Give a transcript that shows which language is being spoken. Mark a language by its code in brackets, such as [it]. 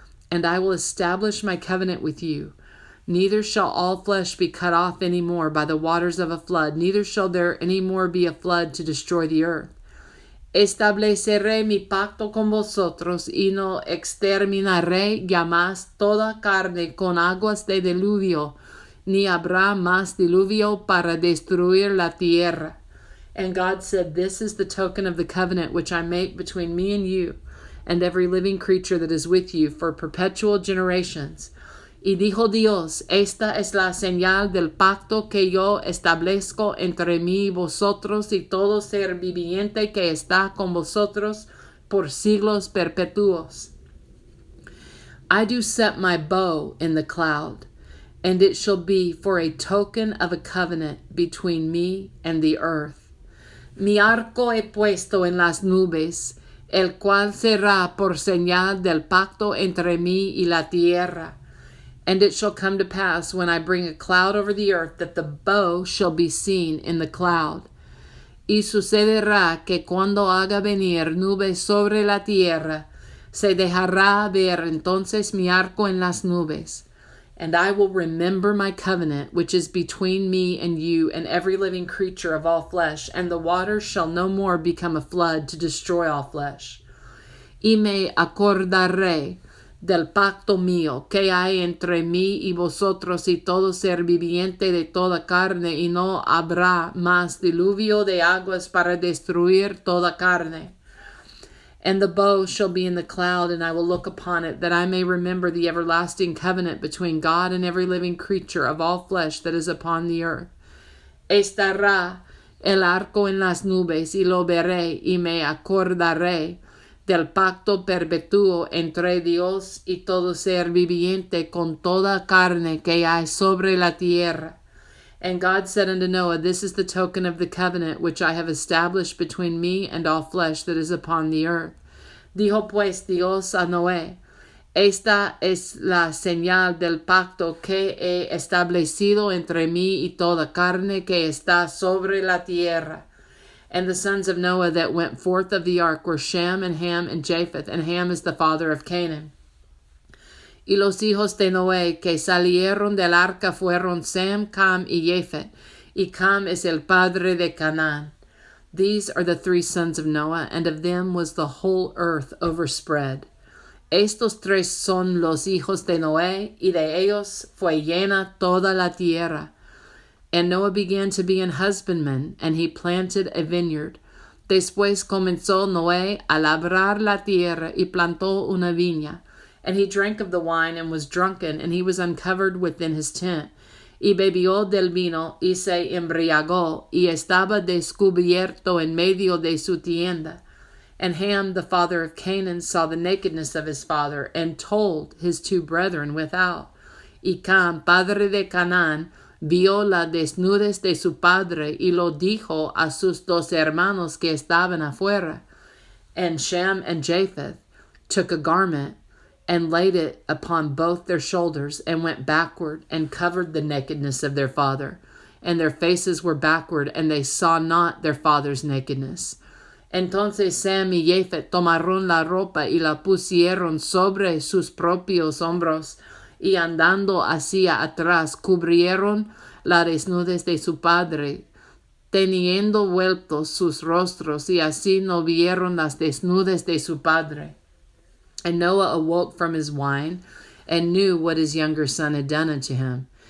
[en] And I will establish my covenant with you. Neither shall all flesh be cut off any more by the waters of a flood, neither shall there any more be a flood to destroy the earth. [es] Estableceré mi pacto con vosotros y no exterminaré jamás toda carne con aguas de diluvio, ni habrá más diluvio para destruir la tierra. [en] And God said, This is the token of the covenant which I make between me and you, and every living creature that is with you for perpetual generations. [es] Y dijo Dios, Esta es la señal del pacto que yo establezco entre mí y vosotros y todo ser viviente que está con vosotros por siglos perpetuos. [en] I do set my bow in the cloud, and it shall be for a token of a covenant between me and the earth. [es] Mi arco he puesto en las nubes, el cual será por señal del pacto entre mí y la tierra. [en] And it shall come to pass, when I bring a cloud over the earth, that the bow shall be seen in the cloud. [es] Y sucederá que cuando haga venir nubes sobre la tierra, se dejará ver entonces mi arco en las nubes. [en] And I will remember my covenant, which is between me and you and every living creature of all flesh, and the waters shall no more become a flood to destroy all flesh. [es] Y me acordaré del pacto mío que hay entre mí y vosotros y todo ser viviente de toda carne, y no habrá más diluvio de aguas para destruir toda carne. [en] And the bow shall be in the cloud, and I will look upon it, that I may remember the everlasting covenant between God and every living creature of all flesh that is upon the earth. [es] Estará el arco en las nubes, y lo veré, y me acordaré del pacto perpetuo entre Dios y todo ser viviente con toda carne que hay sobre la tierra. [en] And God said unto Noah, This is the token of the covenant which I have established between me and all flesh that is upon the earth. [es] Dijo pues Dios a Noé, Esta es la señal del pacto que he establecido entre mí y toda carne que está sobre la tierra. [en] And the sons of Noah that went forth of the ark were Shem and Ham and Japheth, and Ham is the father of Canaan. [es] Y los hijos de Noé que salieron del arca fueron Sem, Cam y Japheth, y Cam es el padre de Canaán. [en] These are the three sons of Noah, and of them was the whole earth overspread. [es] Estos tres son los hijos de Noé, y de ellos fue llena toda la tierra. [en] And Noah began to be an husbandman, and he planted a vineyard. [es] Después comenzó Noé a labrar la tierra y plantó una viña. [en] And he drank of the wine and was drunken, and he was uncovered within his tent. [es] Y bebió del vino y se embriagó, y estaba descubierto en medio de su tienda. [en] And Ham, the father of Canaan, saw the nakedness of his father, and told his two brethren without. [es] Y Cam, padre de Canaán, vio la desnudez de su padre, y lo dijo a sus dos hermanos que estaban afuera. [en] And Shem and Japheth took a garment, and laid it upon both their shoulders, and went backward, and covered the nakedness of their father. And their faces were backward, and they saw not their father's nakedness. [es] Entonces Sem y Jafet tomaron la ropa y la pusieron sobre sus propios hombros, y andando hacia atrás cubrieron la desnudez de su padre, teniendo vueltos sus rostros, y así no vieron las desnudez de su padre. [en] And Noah awoke from his wine, and knew what his younger son had done unto him.